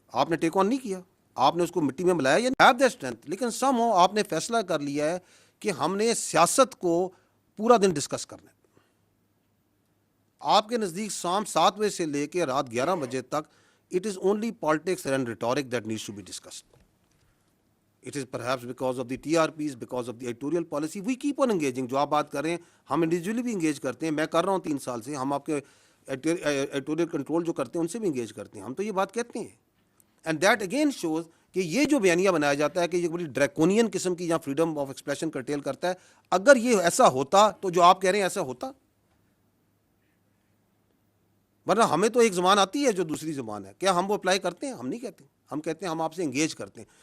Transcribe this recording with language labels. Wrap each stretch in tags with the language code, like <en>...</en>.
<ur>آپ نے ٹیک آن نہیں کیا, آپ نے اس کو مٹی میں ملایا یا</ur> <en>have the strength,</en> <ur>لیکن سم ہو آپ نے فیصلہ کر لیا ہے کہ ہم نے سیاست کو پورا دن ڈسکس کرنا ہے. آپ کے نزدیک شام 7 بجے سے لے کے رات 11 بجے تک</ur> <en>it is only politics and rhetoric that needs to be discussed. It is perhaps because of the TRPs, because of the editorial policy, we keep on engaging.</en> <ur>جو آپ بات کر رہے ہیں ہم انڈیویجولی بھی انگیج کرتے ہیں, میں کر رہا ہوں 3 سال سے, ہم آپ کے ایڈیٹوریل کنٹرول جو کرتے ہیں ان سے بھی انگیج کرتے ہیں, ہم تو یہ بات کہتے ہیں.</ur> <en>and that again shows</en> <ur>کہ یہ جو بیانیہ بنایا جاتا ہے کہ یہ بڑی ڈریکونین قسم کی یا فریڈم آف ایکسپریشن کرٹیل کرتا ہے, اگر یہ ایسا ہوتا تو جو آپ کہہ رہے ہیں ایسا ہوتا, ورنہ ہمیں تو ایک زبان آتی ہے جو دوسری زبان ہے, کیا ہم وہ اپلائی کرتے ہیں؟ ہم نہیں کہتے, ہم کہتے ہیں ہم آپ سے انگیج کرتے ہیں.</ur>